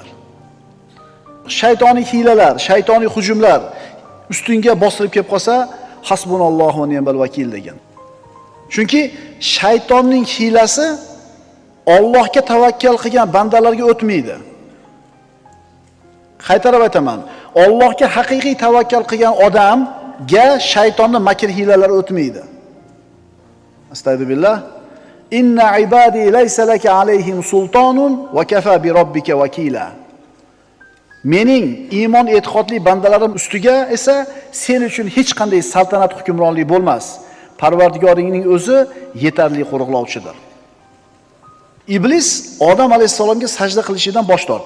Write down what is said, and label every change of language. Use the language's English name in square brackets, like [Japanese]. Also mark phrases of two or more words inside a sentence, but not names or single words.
[Uzbek] Shaytoniy hilalar, shaytoniy hujumlar ustingga bostirib kelib qolsa, [Arabic] حسبنا الله ونعم الوكيل [Uzbek] degan. Chunki shaytonning hilasi Allohga tavakkal qilgan bandalarga o'tmaydi. Qaytarib aytaman, Allohga haqiqiy tavakkal qilgan odamga shaytonning makr hiylalari o'tmaydi. Astagfirullah. [Arabic] إن عبادي ليس لك عليهم سلطان وكفى بربك وكيلا. [Uzbek] Mening iymon e'tiqodli bandalarim ustiga esa sen uchun hech qanday saltanat hukmronlik bo'lmas. Parvardigoringning o'zi yetarli qo'riqlovchidir. Iblis Odam alayhisalomga sajda qilishidan bosh tortdi.